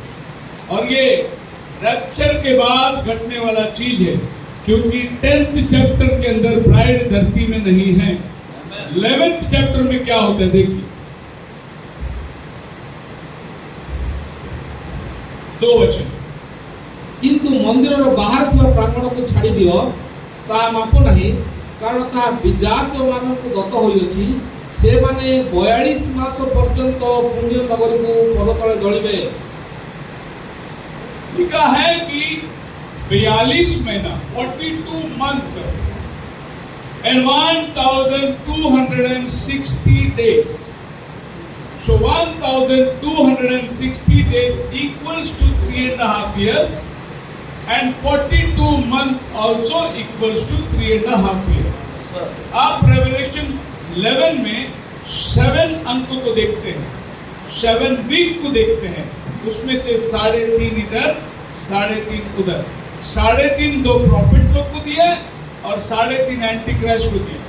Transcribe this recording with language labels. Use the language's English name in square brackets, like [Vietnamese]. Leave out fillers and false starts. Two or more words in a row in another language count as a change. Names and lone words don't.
[Hindi] और ये रैप्चर के बाद घटने वाला चीज है, क्योंकि 10th चैप्टर के अंदर ब्राइड धरती में नहीं है। 11th चैप्टर में क्या होता है देखिए, 2 वचन। [Odia] କିନ୍ତୁ ମନ୍ଦିରର ବାହାରେ ଥିବା ପ୍ରାଙ୍ଗଣକୁ ଛାଡ଼ି ଦିଅ, ତାହା ମାପ ନାହିଁ, କାରଣ ତାହା ବିଜାତୀୟମାନଙ୍କୁ ଦତ୍ତ ହୋଇଅଛି। ସେମାନେ 42 ମାସ ପର୍ଯ୍ୟନ୍ତ ପୁଣ୍ୟ ନଗରୀକୁ ପଦତଳେ ଦଳିବେ। [Hindi] लिखा है कि 42 महीना 42 [English] month and 1260 days. So 1260 days equals to 3.5 years and 42 months also equals to 3.5 years. [Hindi] आप रेवलेशन 11 में 7 अंकों को देखते हैं, 7 वीक को देखते हैं। उसमें से 3.5 इधर, 3.5 उधर। 3.5 2 प्रॉफिट लोग को दिया और 3.5 एंटी क्राइस्ट को दिया।